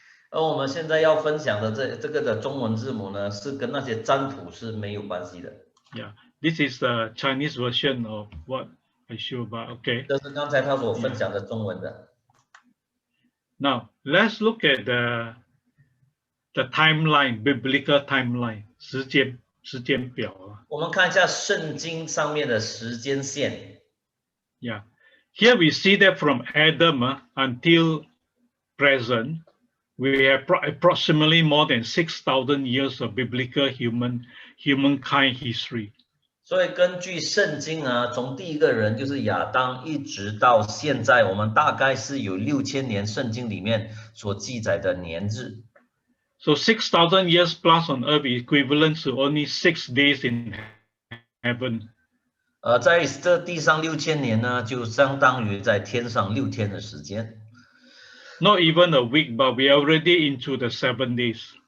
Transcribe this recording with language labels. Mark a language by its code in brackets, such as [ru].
[zh] 而我们现在要分享的这个的中文字母呢，是跟那些占卜是没有关系的。 [en] Yeah, this is the Chinese version of what I show about. Okay. [zh] 这是刚才他所分享的中文的。 [en] Now let's look at the timeline, biblical timeline, [zh] 时间表啊。我们看一下圣经上面的时间线。 [en] Yeah, here we see that from Adam until present, we have approximately more than 6,000 years of biblical humankind history. [zh] 所以根据圣经啊，从第一个人就是亚当，一直到现在，我们大概是有6000年圣经里面所记载的年日。 [en] So 6,000 years plus on earth is equivalent to only 6 days in heaven. [zh] 在这地上6000年呢，就相当于在天上6天的时间。 [en] Not even a week, but we are already into the 7 days.